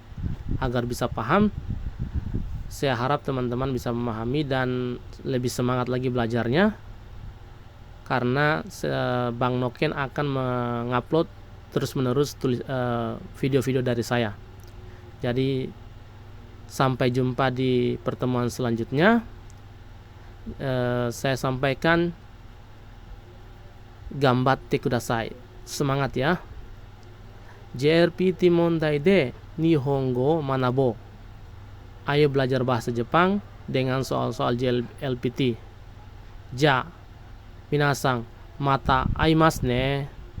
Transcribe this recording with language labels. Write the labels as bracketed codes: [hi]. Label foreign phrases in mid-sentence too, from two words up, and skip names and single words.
[id] Agar bisa paham, saya harap teman-teman bisa memahami dan lebih semangat lagi belajarnya, karena Bang Noken akan mengupload terus-menerus video-video dari saya. Jadi sampai jumpa di pertemuan selanjutnya. Saya sampaikan [ja] がんばってください. [id] Semangat ya. [ja] JRPT問題で日本語学ぼう. [id] Ayo belajar bahasa Jepang dengan soal-soal JLPT. [ja] じゃ、みなさん、また会いますね.